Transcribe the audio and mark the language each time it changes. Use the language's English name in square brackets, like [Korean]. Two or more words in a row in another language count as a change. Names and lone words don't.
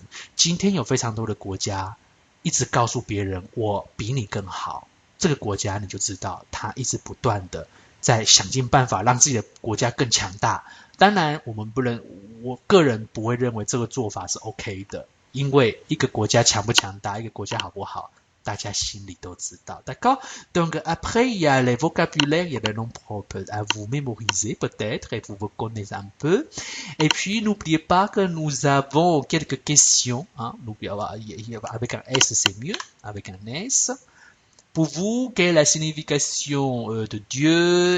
[Chinese] 今天有非常多的国家一直告诉别人我比你更好，这个国家你就知道他一直不断的在想尽办法让自己的国家更强大。当然我个人不会认为这个做法是 OK 的，因为一个国家强不强大，一个国家好不好，大家心里都知道。D'accord? [French] Donc après il y a les vocabulaires, il y a les noms propres à vous mémoriser peut-être et vous connaissez un peu. Et puis n'oubliez pas que nous avons quelques questions, hein? N'oubliez pas, avec un S c'est mieux, avec un S.Pour vous, quelle est la signification de Dieu?